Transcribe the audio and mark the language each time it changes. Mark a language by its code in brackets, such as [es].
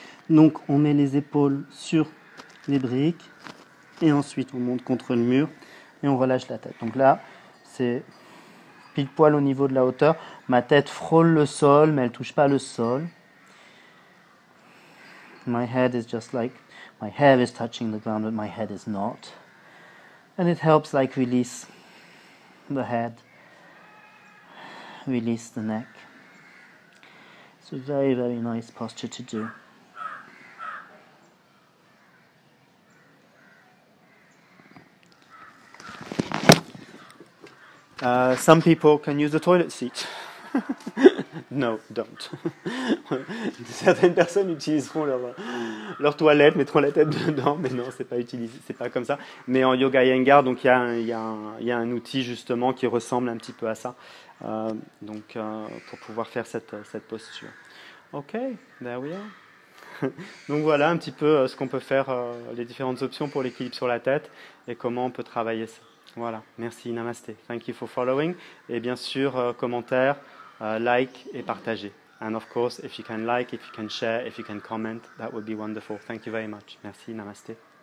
[fr] Donc on met les épaules sur les briques et ensuite on monte contre le mur et on relâche la tête. Donc là, c'est pile poil au niveau de la hauteur. Ma tête frôle le sol, mais elle touche pas le sol. [en] My head is just like, my hair is touching the ground, but my head is not. And it helps like release the head, release the neck. It's a very, very nice posture to do. Some people can use the toilet seat. No, don't. [fr] Certaines personnes utiliseront leur toilette, mettront la tête dedans, mais non, c'est pas utilisé, c'est pas comme ça. Mais en yoga iyengar, donc il y a un outil justement qui ressemble un petit peu à ça, pour pouvoir faire cette posture. [en] Ok, there we are. [fr] Donc voilà un petit peu ce qu'on peut faire, les différentes options pour l'équilibre sur la tête et comment on peut travailler ça. Voilà, merci, namasté. [en] Thank you for following. [fr] Et bien sûr, commentaires, like et partagez. [en] And of course, if you can like, if you can share, if you can comment, that would be wonderful. Thank you very much. [fr] Merci, namasté.